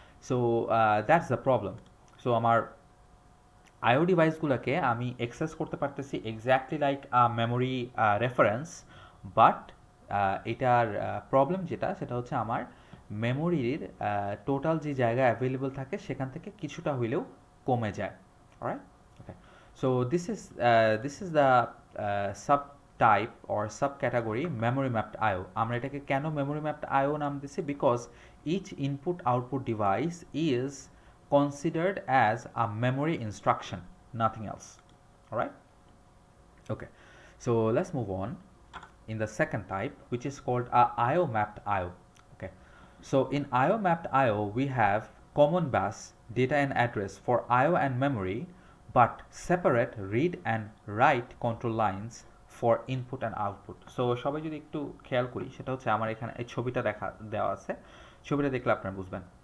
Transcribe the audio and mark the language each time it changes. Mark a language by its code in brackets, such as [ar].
[en] So that's the problem. [bn] So আমার আইও ডিভাইসগুলোকে আমি access করতে পারতেছি exactly like memory reference, but এটার প্রবলেম যেটা, সেটা হচ্ছে আমার মেমোরির টোটাল যে জায়গা অ্যাভেলেবল থাকে সেখান থেকে কিছুটা হইলেও কমে যায়, right? [en] Okay, so this is the subtype or subcategory memory mapped IO. [bn] আমরা এটাকে কেন memory mapped IO নাম দিছি? [en] Because each input output device is considered as a memory instruction, nothing else. Alright? Okay, so let's move on in the second type, which is called a IO mapped IO. Okay, so in IO mapped IO we have common bus, data and address for IO and memory, but separate read and write control lines for input and output. [bn] So সবাই যদি একটু খেয়াল করি, সেটা হচ্ছে আমার এখানে এই ছবিটা দেওয়া আছে, ছবিটা দেখলে আপনারা বুঝবেন।